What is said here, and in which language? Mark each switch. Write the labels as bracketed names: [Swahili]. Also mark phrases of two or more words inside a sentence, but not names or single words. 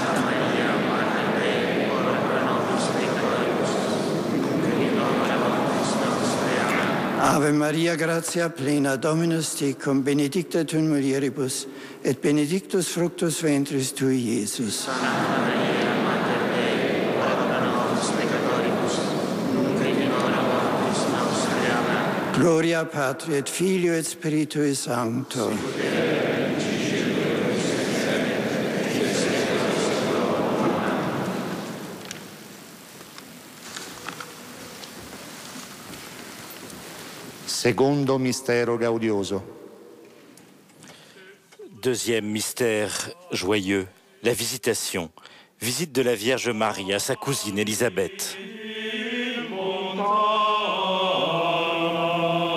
[Latin] Ave Maria, gratia plena, Dominus tecum, benedicta tu in mulieribus, et benedictus fructus ventris tui, Iesus. Gloria Patri et Filio et Spiritui Sancto. [Italian] Secondo mistero gaudioso. [French] Deuxième mystère joyeux, la visitation. Visite de la Vierge Marie à sa cousine Élisabeth.